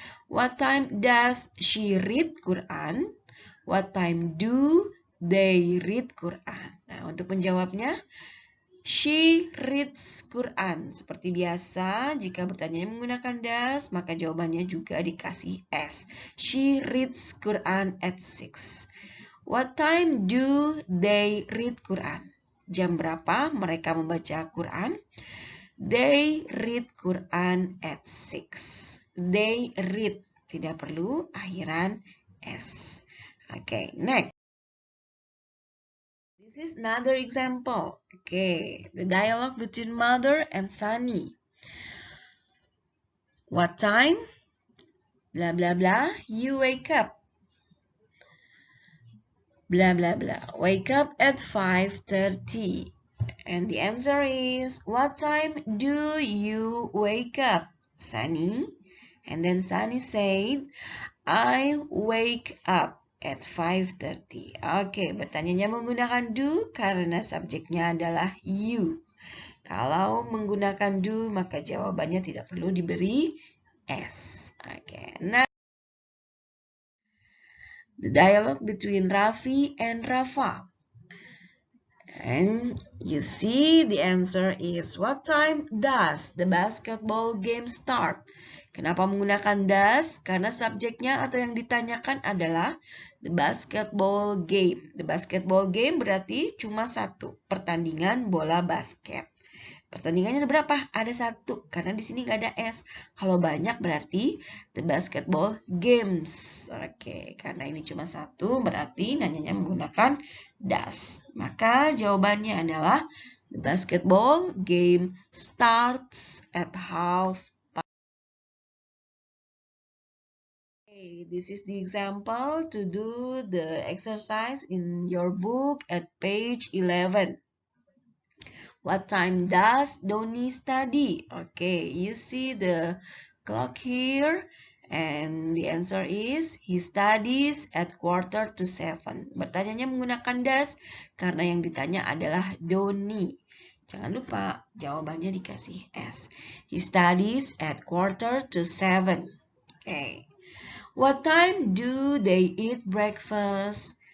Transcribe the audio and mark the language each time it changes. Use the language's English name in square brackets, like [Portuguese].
[English] What time does she read Quran? What time do they read Quran? [Indonesian] Nah, untuk menjawabnya, [English] she reads Quran. [Indonesian] Seperti biasa, jika bertanya menggunakan does, maka jawabannya juga dikasih s. [English] She reads Quran at 6. What time do they read Quran? [Indonesian] Jam berapa mereka membaca Quran? [English] They read Quran at 6. They read. [Indonesian] Tidak perlu akhiran s. [English] Okay, next. This is another example. Okay, the dialogue between mother and Sunny. What time? Blah, blah, blah. You wake up. Blah, blah, blah. Wake up at 5:30. And the answer is, what time do you wake up, Sunny? And then Sunny said, I wake up at 5:30. [Indonesian] Oke, bertanyanya menggunakan do karena subjeknya adalah you. Kalau menggunakan do, maka jawabannya tidak perlu diberi S. Oke, nah, [English] the dialogue between Raffi and Rafa. And you see the answer is, what time does the basketball game start? [Indonesian] Kenapa menggunakan does? Karena subjeknya atau yang ditanyakan adalah [English] the basketball game. The basketball game [Indonesian] berarti cuma satu, pertandingan bola basket. Pertandingannya ada berapa? Ada satu, karena di sini nggak ada S. Kalau banyak berarti [English] the basketball games. [Indonesian] Oke, karena ini cuma satu, berarti nanyanya menggunakan does. Maka jawabannya adalah [English] the basketball game starts at half. Okay, this is the example to do the exercise in your book at page 11. What time does Doni study? Okay, you see the clock here, and the answer is he studies at 6:45. [Indonesian] Bertanyanya menggunakan does karena yang ditanya adalah Doni. Jangan lupa jawabannya dikasih S. [English] He studies at 6:45. Okay. What time do they eat breakfast?